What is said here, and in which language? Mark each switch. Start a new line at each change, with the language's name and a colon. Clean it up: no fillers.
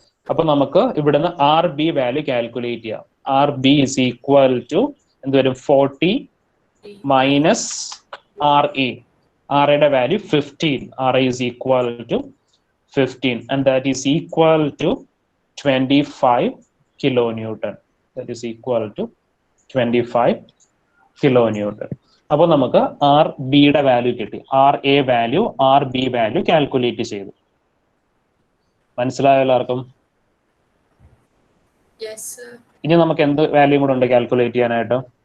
Malayalam: അപ്പൊ നമുക്ക് ഇവിടുന്ന് ആർ ബി വാല്യൂ കാൽക്കുലേറ്റ് ചെയ്യാം. R B is equal to എന്ത് വരും? 40 മൈനസ് ആർ എ. ആർ എയുടെ value 15.
English: R A is equal to 15 and that is equal to 25 kilo newton. That is equal to 25 kilo newton.
Malayalam: അപ്പൊ നമുക്ക് R ബിയുടെ value കിട്ടി. R A value, R B value calculate ചെയ്തു. മനസ്സിലായോ എല്ലാവർക്കും? ഇനി നമുക്ക് എന്ത് വാല്യൂ കൂടെ ഉണ്ട് കാൽക്കുലേറ്റ് ചെയ്യാനായിട്ട്?